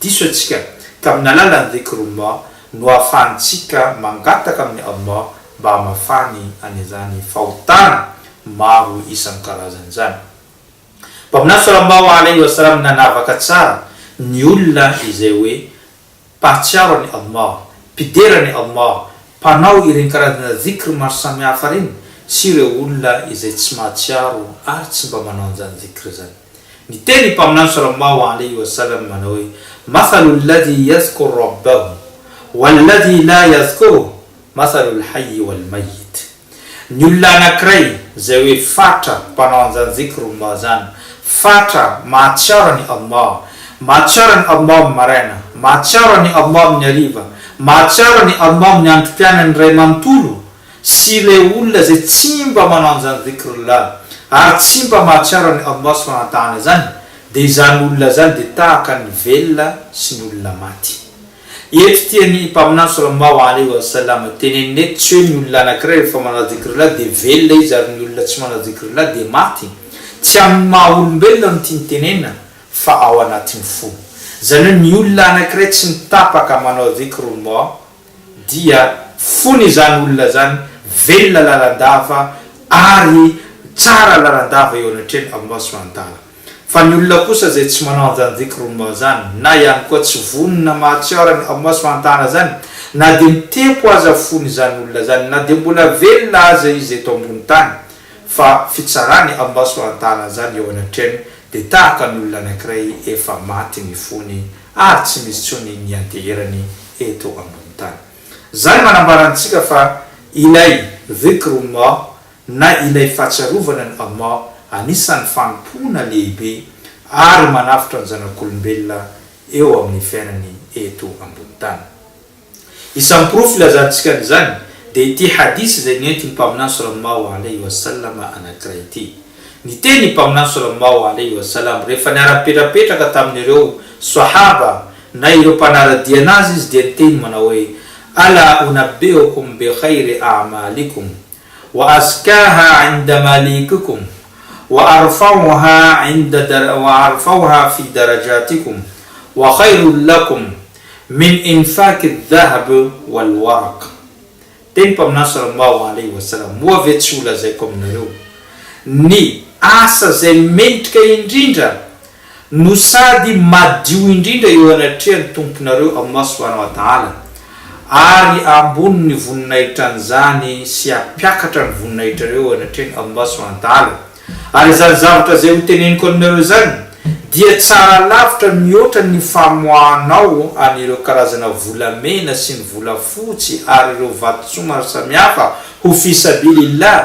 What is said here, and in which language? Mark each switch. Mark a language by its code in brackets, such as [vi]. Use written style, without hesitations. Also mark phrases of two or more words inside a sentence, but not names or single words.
[mg] Diso atsika ka amin'ny alalan'ny dhikrullah no ahafahantsika mangataka amin'ny Allah mba hamafany an'izany fahotana maro isan-karazany zany. Mpaminany [ar] صلى الله عليه وسلم [mg] nanavaka tsara ny olona izay hoe mpahatsiaro any Allah, mpiderany Allah, mpanao ireny karazana zikry maro samihafa reny, sy ireo olona izay tsy mahatsiaro ary tsy mba manao an'izany zikry zany. Ny teny mpaminany [ar] صلى الله عليه وسلم [mg] manao hoe [ar] مثل الذي يذكر ربه والذي لا يذكر مثل الحي والميت. [mg] Ny olona anankiray zay hoe fatra mpanao an'izany zikry Allah zany, fatra mahatsiaro any Allah, mahatsiaro any Allah amin'ny maraina, mahatsiaro any Allah amin'ny hariva, mahatsiaro any Allah amin'ny androm-piainany ray manontolo, sy le olona zay tsy mba manao an'izany zikrullah ary tsy mba mahatsiaro any Allah [ar] سبحانه وتعالى [mg] zany, dia izany olona zany dia tahaka ny velona sy ny olona maty. Eto tiany mpaminany [ar] صلى الله عليه وسلم [mg] teneniny eto tsy hoe ny olona anankiray rehefa manao zikrullah dia velona izy ary ny olona tsy manao zikrullah dia maty. Tsy amin'ny maha olombelona no tiany tenena fa ao anatin'ny fo. Zany hoe ny olona anankiray tsy mitapaka manao zikrullah dia fony zany olona zany, velona lalandava ary tsara lalandava eo anatreny Allah [ar] سبحانه وتعالى. [mg] Fa ny olona kosa zay tsy manao an'izany zikrullah zany, na ihany koa tsy vonona mahatsiaro any Allah [ar] سبحانه وتعالى [mg] zany, na dia mitempo aza fony zany olona zany, na dia mbola velona aza izy eto ambony tany, fa fitsarany Allah [ar] سبحانه وتعالى [mg] zany eo anatreny, dia tahaka ny olona anankiray efa maty ny fony ary tsy misy tsony ny anteherany eto ambony tany. Zany manambarantsika fa ilay zikrullah na ilay fahatsiarovana ny Allah anisan'ny fanompona lehibe ary manafitra ny zanak'olombelona eo amin'ny fiainany eto ambony tany. Isan'ny proof ilazantsika n'izany dia ity hadisy izay nentin'ny mpaminany [ar] صلى الله عليه وسلم [mg] anankiray ity. Ny teny mpaminany [ar] صلى الله عليه وسلم [mg] rehefa niara-petrapetraka tamin'ireo sahaba na ireo mpanaradia anazy izy dia niteny manao hoe [ar] ألا أنبئكم بخير أعمالكم وأزكاها عند مليككم وأرفعها في درجاتكم وخير لكم من إنفاق الذهب والورق. [mg] Teny mpaminany [ar] صلى الله عليه وسلم [mg] moa ve tsy olazaiko aminareo ny asa zay mendrika indrindra no sady madio indrindra eo anatrehany tomponareo Allah [ar] سبحانه وتعالى, [mg] ary ambony ny voninahitra an'izany sy apiakatra ny voninahitra reo anatrehany Allah [ar] سبحانه وتعالى. [mg] Ary zany zavatra zay ho teneniko aminareo zany dia tsara lavitra mihoatra ny famoahanao anireo karazana volamena sy ny volafotsy ary ireo vatosoa maro samihafa ho fisabilillah.